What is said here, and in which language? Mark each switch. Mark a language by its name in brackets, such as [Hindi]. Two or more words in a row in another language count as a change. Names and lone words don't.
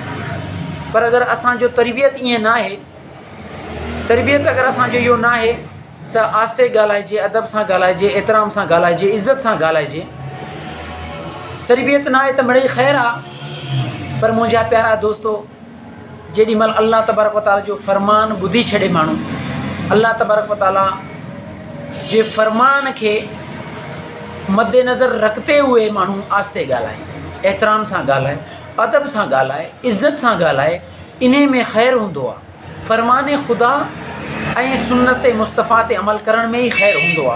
[Sindhi] पर अगरि असांजो तरबियत ईअं न आहे, तरबियत अगरि असांजो इहो न आहे त आस्ते ॻाल्हाइजे, अदब सां ॻाल्हाइजे, एतिराम सां ॻाल्हाइजे, इज़त सां ॻाल्हाइजे। तरबियत न आहे त मिड़ई ख़ैर आहे, पर मुंहिंजा प्यारा दोस्तो, जेॾी महिल [Arabic] الله تبارك وتعالى [Sindhi] जो फ़रमान ॿुधी छॾे माण्हू, [Arabic] الله تبارك وتعالى [Sindhi] जे फ़रमान खे [Urdu] مدنظر رکھتے ہوئے [Sindhi] माण्हू आस्ते ॻाल्हाए, एतिराम सां ॻाल्हाए, अदब सां ॻाल्हाए, इज़त सां ॻाल्हाए, इन में ख़ैरु हूंदो आहे। फ़रमान ख़ुदा ऐं सुन्नत मुस्तफ़ा ते अमल करण में ई ख़ैरु हूंदो आहे।